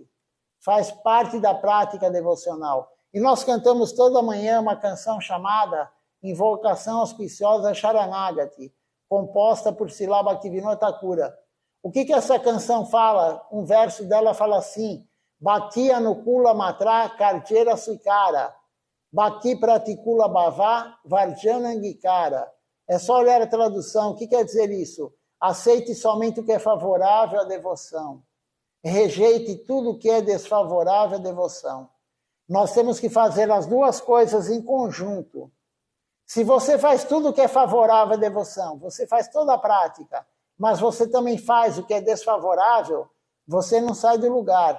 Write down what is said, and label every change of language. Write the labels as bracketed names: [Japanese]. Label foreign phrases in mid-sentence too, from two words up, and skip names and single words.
[Portuguese] Faz parte da prática devocional. E nós cantamos toda manhã uma canção chamada Invocação Auspiciosa Sharanagati, composta por Srila Bhaktivinoda Thakura. O que essa canção fala? Um verso dela fala assim, [Bangla] ভক্তি অনুকূল মাত্র কার্যের স্বীকার, ভক্তি প্রতিকূল ভাব বর্জন অঙ্গীকার. [Portuguese] É só olhar a tradução. O que quer dizer isso? Aceite somente o que é favorável à devoção. Rejeite tudo o que é desfavorável à devoção. Nós temos que fazer as duas coisas em conjunto. Se você faz tudo o que é favorável à devoção, você faz toda a prática, mas você também faz o que é desfavorável, você não sai do lugar.